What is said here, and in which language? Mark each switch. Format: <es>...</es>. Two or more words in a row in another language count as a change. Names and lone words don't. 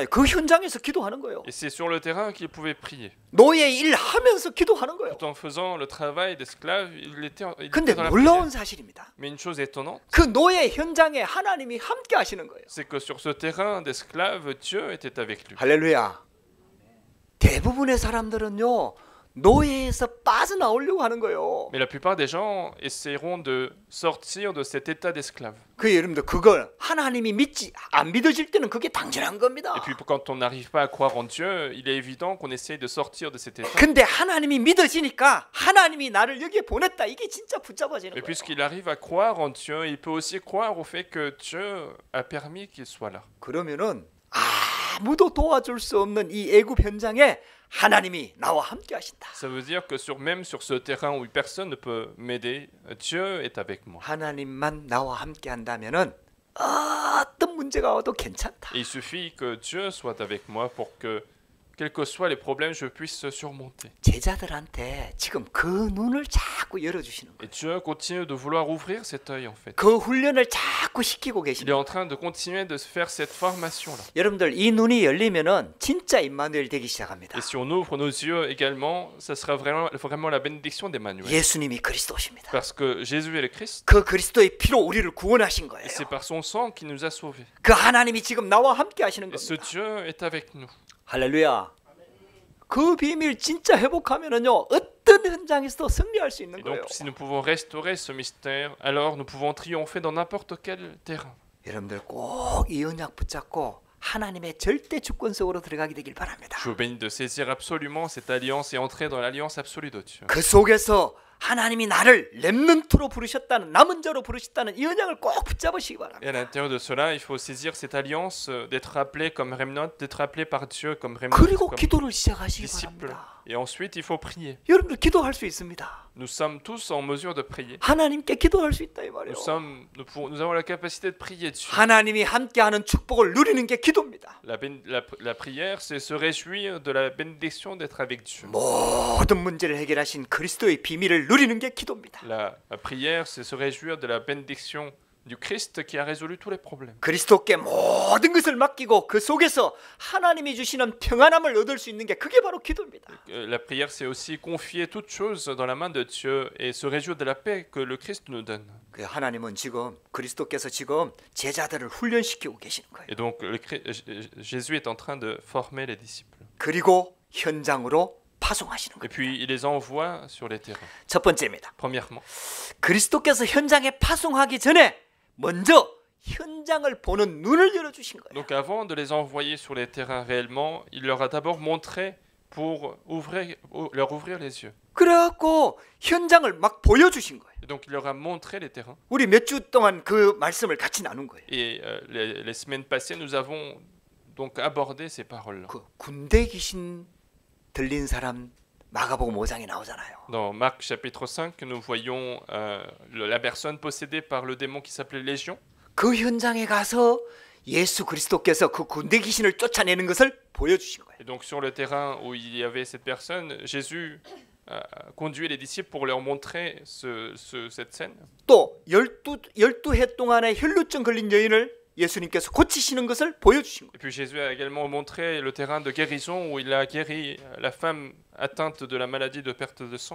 <ko>그 현장에서 기도하는 거예요.</ko> <fr>Et c'est sur le terrain qu'il pouvait prier.</fr> <ko>노예 일 하면서 기도하는 거예요.</ko> <fr>Tout en faisant le travail d'esclave, il était</fr> <ko>근데</ko> <fr>dans la</fr> <ko>놀라운</ko> <fr>prière.</fr> <ko>사실입니다.</ko> <fr>Mais une chose étonnante,</fr> <ko>그 노예 현장에 하나님이 함께 하시는 거예요.</ko> <fr>c'est que sur ce terrain d'esclave, Dieu était avec lui.</fr> <ko>할렐루야. 대부분의 사람들은요, 노예에서 빠져나오려고 하는 거예요.</ko> <fr>Mais la plupart des gens essaieront de sortir de cet état d'esclave.</fr> <ko>그 여러분들 그걸 하나님이 안 믿어질 때는 그게 당연한 겁니다.</ko> <fr>Et puis quand on n'arrive pas à croire en Dieu, il est évident qu'on essaye de sortir de cet état.</fr> <ko>근데 하나님이 믿어지니까 하나님이 나를 여기에 보냈다. 이게 진짜 붙잡아지는</ko> <fr>Et</fr> <ko>거예요.</ko> <fr>puisqu'il arrive à croire en Dieu, il peut aussi croire au fait que Dieu a permis qu'il soit là.</fr> <ko>그러면은 아무도 도와줄 수 없는 이 애굽 현장에 하나님이 나와 함께 하신다.</ko> <fr>Ça veut dire que même sur ce terrain où personne ne peut m'aider, Dieu est avec moi.</fr> <ko>하나님만 나와 함께 한다면은 어떤 문제가 와도 괜찮다.</ko> <fr>Et il suffit que Dieu soit avec moi pour que, quels que soient les problèmes, je puisse surmonter.</fr> <ko>제자들한테 지금 그 눈을 자꾸 열어주시는 거예요.</ko> <fr>Et Dieu continue de vouloir ouvrir cet œil en fait.</fr> <ko>그 훈련을 자꾸 시키고</ko> <fr>Il est</fr> <ko>계십니다.</ko> <fr>en train de continuer de faire cette formation-là.</fr> <ko>여러분들 이 눈이 열리면은 진짜 임마누엘 되기 시작합니다.</ko> <fr>Et si on ouvre nos yeux également, ça sera vraiment la bénédiction d'Emmanuel.</fr> <ko>예수님이 그리스도십니다.</ko> <fr>Parce que Jésus est le Christ,</fr> <ko>그 그리스도의 피로 우리를 구원하신 거예요.</ko> <fr>et c'est par son sang qu'il nous a sauvés.</fr> <ko>그 하나님이 지금 나와 함께 하시는</ko> <fr>Et ce</fr> <ko>겁니다.</ko> <fr>Dieu est avec nous.</fr> <ko>할렐루야. 그 비밀 진짜 회복하면은요 어떤 현장에서도 승리할 수 있는</ko> <fr>Et</fr> <ko>거예요.</ko> <fr>donc, si nous pouvons restaurer ce mystère, alors nous pouvons triompher dans n'importe quel terrain.</fr> <ko>여러분들 꼭 이 언약 붙잡고 하나님의 절대 주권 속으로 들어가게 되길 바랍니다.</ko> <fr>Je vous bénis de saisir absolument cette alliance et entrer dans l'alliance absolue de Dieu.</fr> <ko>그 속에서 하나님이 나를 렘넌트로 부르셨다는 남은 자로 부르셨다는 이 언약을 꼭 붙잡으시기 바랍니다.</ko> <fr>Et à l'intérieur de cela, il faut saisir cette alliance, d'être appelé comme remnant, d'être appelé par Dieu comme remnant,</fr> <ko>그리고</ko> <fr>comme</fr> <ko>기도를 시작하시기</ko> <fr>disciple.</fr> <ko>바랍니다.</ko> <fr>Et ensuite, il faut prier.</fr> <ko>여러분들 기도할 수 있습니다.</ko> <fr>Nous sommes tous en mesure de prier.</fr> <ko>하나님께 기도할 수 있다 이 말이에요.</ko> <fr>Nous avons la capacité de prier Dieu.</fr> <ko>하나님이 함께하는 축복을 누리는 게 기도입니다.</ko> <fr>La prière, c'est se réjouir de la bénédiction d'être avec Dieu.</fr> <ko>모든 문제를 해결하신 그리스도의 비밀을 누리는 게 기도입니다.</ko> <fr>La prière, c'est se réjouir de la bénédiction du Christ qui a résolu tous les problèmes.</fr> <ko>그리스도께 모든 것을 맡기고 그 속에서 하나님이 주시는 평안함을 얻을 수 있는 게 그게 바로 기도입니다.</ko> <fr>La prière, c'est aussi confier toutes choses dans la main de Dieu et se réjouir de la paix que le Christ nous donne.</fr> <ko>그 하나님은 지금 그리스도께서 지금 제자들을 훈련시키고 계시는 거예요.</ko> <fr>Et donc, Jésus est en train de former les disciples.</fr> <ko>그리고 현장으로 파송하시는</ko> <fr>Et</fr> <ko>거예요.</ko> <fr>puis, il les envoie sur les terrains.</fr> <ko>첫 번째입니다.</ko> <fr>Premièrement,</fr> <ko>그리스도께서 현장에 파송하기 전에 먼저 현장을 보는 눈을 열어주신 거예요.</ko> <fr>donc avant de les envoyer sur les terrains réellement, il leur a d'abord montré pour leur ouvrir les yeux.</fr> <ko>그래갖고 현장을 막 보여주신 거예요.</ko> <fr>Et donc, il leur a montré les terrains.</fr> <ko>우리 몇 주 동안 그 말씀을 같이 나눈 거예요.</ko> <fr>Et les semaines passées, nous avons donc abordé ces paroles-là.</fr> <ko>그 군대 귀신 들린 사람 마가복음 5장에 나오잖아요.</ko> <fr>Dans Marc chapitre 5, nous voyons la personne possédée par le démon qui s'appelait Légion.</fr> <ko>그 현장에 가서 예수 그리스도께서 그 군대 귀신을 쫓아내는 것을 보여주신 거예요.</ko> <fr>Et donc sur le terrain où il y avait cette personne, Jésus a conduit les disciples pour leur montrer cette scène.</fr> <ko>또 12해 동안의 혈루증 걸린 여인을 예수님께서 고치시는 것을 보여주신 거예요.</ko> <fr>Et puis Jésus a également montré le terrain de guérison où il a guéri la femme atteinte de la maladie de perte de sang.</fr>